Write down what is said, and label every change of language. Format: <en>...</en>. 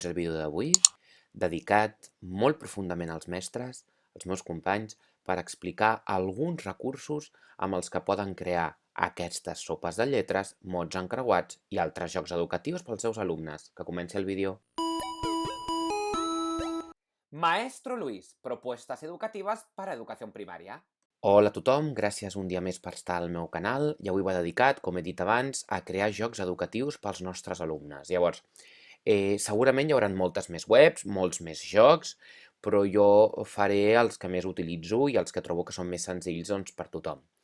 <ca>El vídeo d'avui dedicat molt profundament als mestres, als meus companys, per explicar alguns recursos amb els que poden crear aquestes sopes de lletres, mots encreuats i altres jocs educatius pels seus alumnes. Que comenci el vídeo.</ca> <es>Maestro Luis, propuestas educativas para educación primaria.</es> <ca>Hola a tothom, gràcies un dia més per estar al meu canal i avui va dedicat, com he dit abans, a crear jocs educatius pels nostres alumnes. Llavors, segurament hi haurà moltes més webs, molts més jocs, però jo faré els que més utilitzo i els que trobo que són més senzills per tothom.</ca>